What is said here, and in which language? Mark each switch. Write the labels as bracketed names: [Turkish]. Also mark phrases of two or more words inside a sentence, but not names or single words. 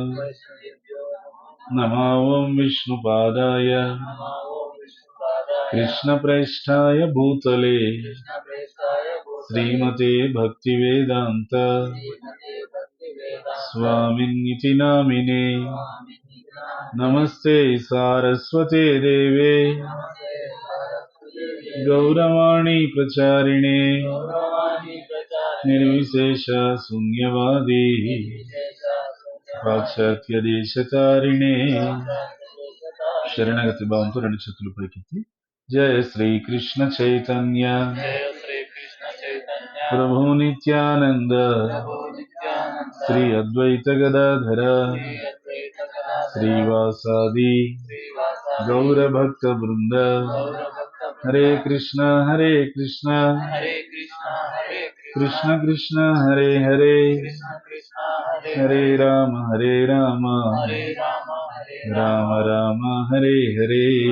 [Sanskrit] नमो विष्णुपादाय कृष्णप्रेष्ठाय भूतले श्रीमते भक्तिवेदान्त स्वामिन्निति नामिने। नमस्ते सारस्वते देवे गौरवाणी प्रचारिणे निर्विशेष शून्यवादी పాశ్చాత్య దేశతారిణే। [Telugu] శరణగతి భావంతో రెండు చేతులు పైకెత్తి జయ శ్రీ కృష్ణ చైతన్య [Sanskrit] ప్రభు నిత్యానంద శ్రీ అద్వైత గదాధర శ్రీవాసాది గౌరభక్త బృంద హరే కృష్ణ కృష్ణ కృష్ణ హరే హరే హరే రామ రామ రామ హరే హరే।